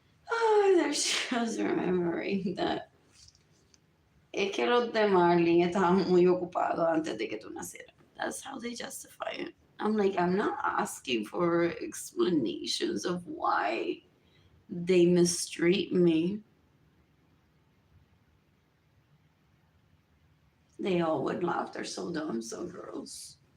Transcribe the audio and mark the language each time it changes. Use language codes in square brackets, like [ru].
[en] Oh, there she was remembering that. [es] Es que los de Marlene estaban muy ocupados antes de que tú nacieras. [en] That's how they justify it. I'm like, I'm not asking for explanations of why they mistreat me. They all would laugh. They're so dumb, so gross.